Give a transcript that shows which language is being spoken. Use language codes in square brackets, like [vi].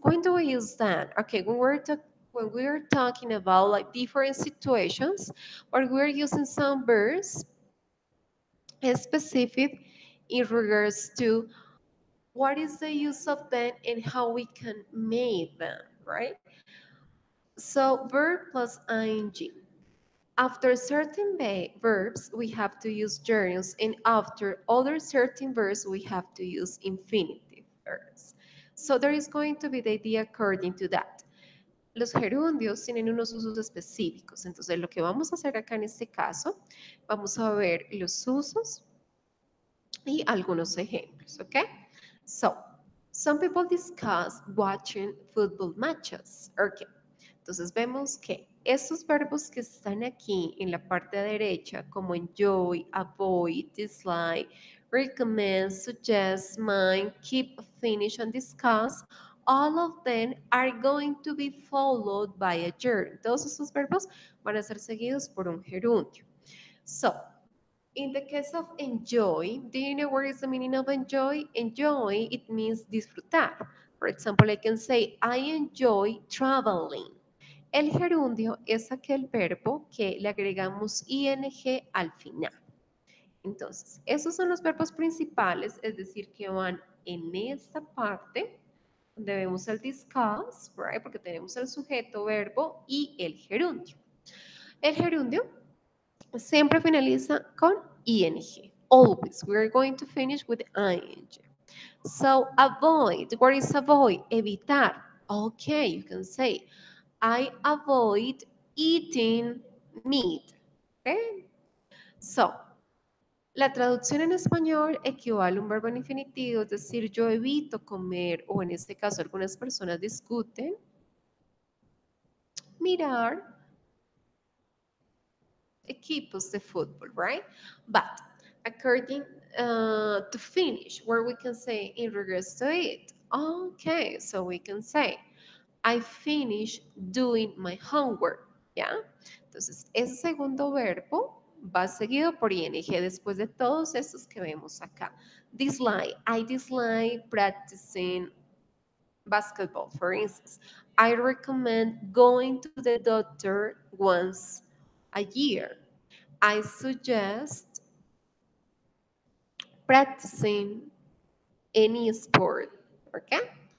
[en] When do we use that? Okay, when we're talking about like different situations, or we're using some verbs specific in regards to what is the use of them and how we can make them, right? So verb plus ing. After certain verbs, we have to use gerunds, and after other certain verbs, we have to use infinitive verbs. So there is going to be the idea according to that. [es] Los gerundios tienen unos usos específicos, entonces lo que vamos a hacer acá en este caso, vamos a ver los usos y algunos ejemplos, ¿ok? [en] So, some people discuss watching football matches. Okay. [es] Entonces vemos que estos verbos que están aquí en la parte derecha, como [en] enjoy, avoid, dislike, recommend, suggest, mind, keep, finish, and discuss, all of them are going to be followed by a gerund. [es] Todos estos verbos van a ser seguidos por un gerundio. [en] So, in the case of enjoy, do you know what is the meaning of enjoy? Enjoy, it means disfrutar. For example, I can say, I enjoy traveling. [es] El gerundio es aquel verbo que le agregamos ing al final. Entonces, esos son los verbos principales, es decir, que van en esta parte, donde vemos el discuss, right? Porque tenemos el sujeto, verbo y el gerundio. El gerundio siempre finaliza con ing. Always. [en] We are going to finish with ing. So, avoid. What is avoid? Evitar. Okay, you can say, I avoid eating meat. Okay? [es] So, la traducción en español equivale a un verbo en infinitivo, es decir, yo evito comer, o en este caso algunas personas discuten, mirar equipos de fútbol, right? [en] But according to finish, where we can say in regards to it, okay, so we can say, I finished doing my homework, ¿ya? [es] Entonces, ese segundo verbo va seguido por ing después de todos estos que vemos acá. [en] Dislike, I dislike practicing basketball, for instance. I recommend going to the doctor once a year. I suggest practicing any sport, okay?